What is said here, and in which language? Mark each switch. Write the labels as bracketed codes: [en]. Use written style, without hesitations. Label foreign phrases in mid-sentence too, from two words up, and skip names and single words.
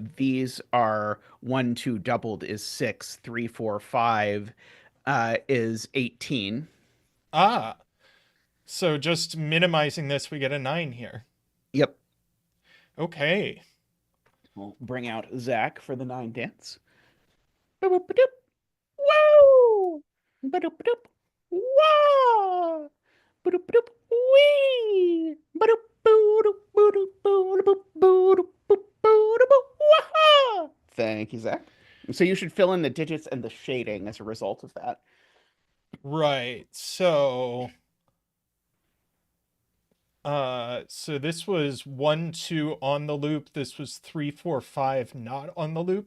[en] these are 1, 2 doubled is 6, 3, 4, 5 is 18. ah. So just minimizing this, we get a 9 here. Yep. Okay. We'll bring out Zach for the 9 dance. Boop-boop-a-doop. Whoa! Ba-doop-a-doop. Wah! Ba-doop-a-doop. Wee! Ba-doop, boo-doop, boo-doop, boo-doop, boo-doop, boop, boo-doop, wah-ha! Thank you, Zach. So you should fill in the digits and the shading as a result of that. Right. So this was 1, 2 on the loop. This was 3, 4, 5 not on the loop.